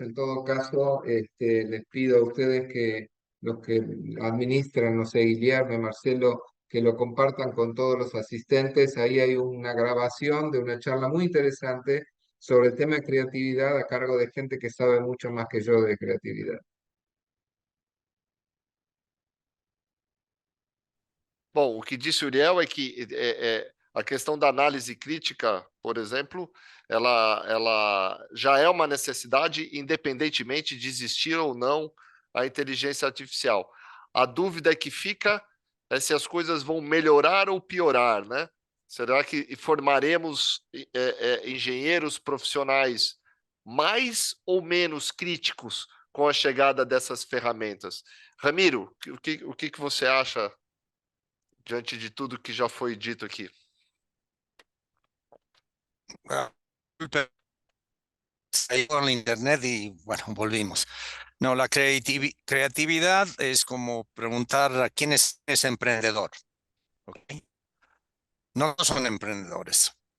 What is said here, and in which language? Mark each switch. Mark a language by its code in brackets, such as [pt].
[es] En todo caso, les pido a ustedes que los que administran, no sé, Guillermo, Marcelo, que lo compartan con todos los asistentes. Ahí hay una grabación de una charla muy interesante sobre el tema de creatividad a cargo de gente que sabe mucho más que yo de creatividad. [pt] Bom, o que disse o Uriel é que a questão da análise crítica, por exemplo, ela já é uma necessidade, independentemente de existir ou não a inteligência artificial. A dúvida que fica é se as coisas vão melhorar ou piorar, né? Será que formaremos engenheiros profissionais mais ou menos críticos com a chegada dessas ferramentas? Ramiro, o que você acha diante de tudo que já foi dito aqui? [es] Con la internet y bueno, volvimos. No, la creatividad es como preguntar a quién es emprendedor. ¿Okay? No son emprendedores.